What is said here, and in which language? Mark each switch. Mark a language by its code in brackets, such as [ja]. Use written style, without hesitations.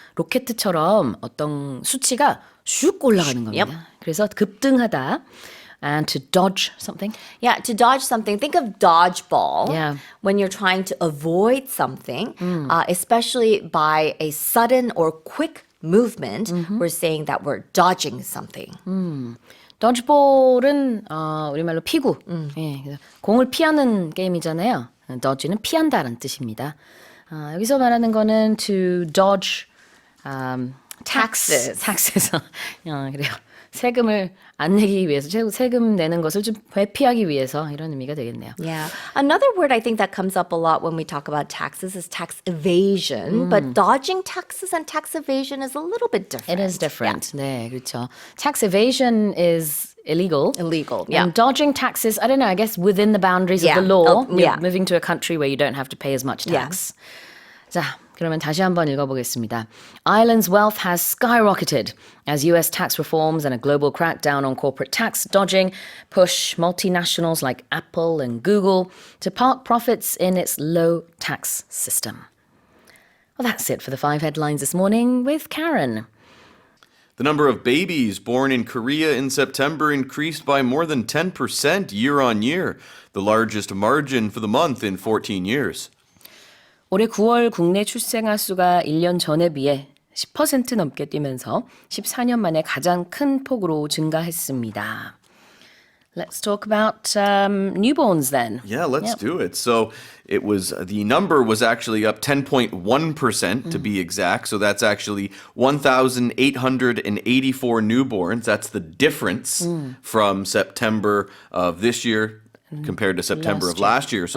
[ko] 로켓처럼 어떤 수치가 슉 올라가는 겁니다. [en] Yep. [ko] 그래서 급등하다. [en] And to dodge something. Yeah, to dodge something. Think of dodgeball. Yeah. When you're trying to avoid something, especially by a sudden or quick movement, we're saying that we're dodging something. [ko] dodgeball은 우리말로 피구. 예, 그래서 공을 피하는 게임이잖아요. dodge는 피한다는 뜻입니다. 여기서 말하는 거는 to dodge [en] Taxes. [ko] taxes. 그래요. 세금을 안 내기 위해서, 세금 내는 것을 좀 회피하기 위해서 이런 의미가 되겠네요. [en] Yeah. Another word I think that comes up a lot when we talk about taxes is tax evasion. But dodging taxes and tax evasion is a little bit different. It is different. [ko] 네, 그렇죠. [en] Tax evasion is illegal. Illegal, yeah. And dodging taxes, I don't know, I guess within the boundaries Yeah. of the law. Yeah. Moving to a country where you don't have to pay as much tax. [ko] 자, 그러면 다시 한번 읽어보겠습니다. [en] Ireland's wealth has skyrocketed as US tax reforms and a global crackdown on corporate tax dodging push multinationals like Apple and Google to park profits in its low tax system. Well, that's it for the 5 headlines this morning with Karen. The number of babies born in Korea in September increased by more than 10% year on year, the largest margin for the month in 14 years. [ko] 올해 9월 국내 출생아 수가 1년 전에 비해 10% 넘게 뛰면서 14년 만에 가장 큰 폭으로 증가했습니다. [en] Let's talk about newborns then. Yeah, let's do it. So it was the number was actually up 10.1% to be exact. So that's actually 1,884 newborns. That's the difference from September of this year compared to September of last year.